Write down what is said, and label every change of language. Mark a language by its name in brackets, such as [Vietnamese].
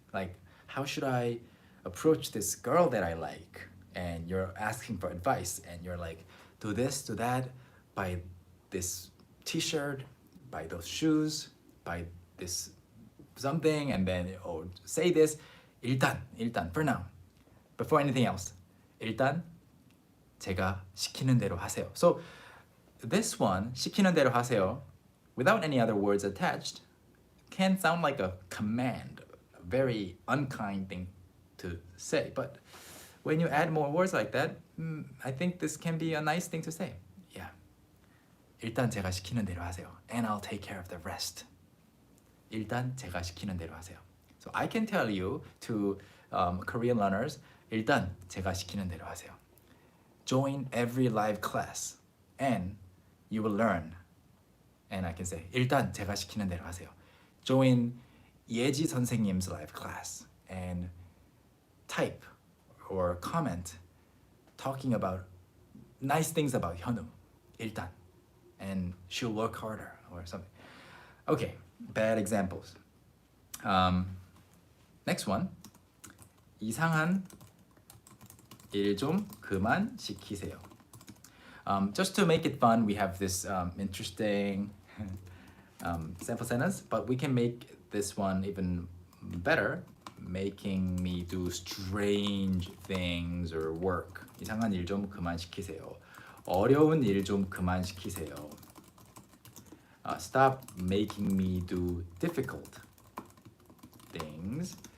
[English] Like, how should I approach this girl that I like? And you're asking for advice, and you're like, do this, do that, buy this t-shirt, buy those shoes, buy this something, and then say this. [Korean] 일단, [English] for now, before anything else, [Korean] 일단 제가 시키는 대로 하세요. [English] So this one, [Korean] 시키는 대로 하세요, [English] without any other words attached, can sound like a command, a very unkind thing to say. But when you add more words like that, I think this can be a nice thing to say. Yeah. [Korean] 일단 제가 시키는 대로 하세요. [English] And I'll take care of the rest. [Korean] 일단 제가 시키는 대로 하세요. [English] So I can tell you to Korean learners, [Korean] 일단 제가 시키는 대로 하세요. [English] Join every live class and you will learn. And I can say, [Korean] 일단 제가 시키는 대로 하세요. [English] Join 예지 선생님's live class and type or comment talking about nice things about Hyunwoo. [Korean] 일단. [English] And she'll work harder or something. Okay, bad examples. Next one. [Korean] 이상한 일 좀 그만 시키세요. [English] Just to make it fun, we have this interesting sample sentence, but we can make this one even better. Making me do strange things or work. [Korean] 이상한 일 좀 그만 시키세요. 어려운 일 좀 그만 시키세요. [English] Stop making me do difficult things.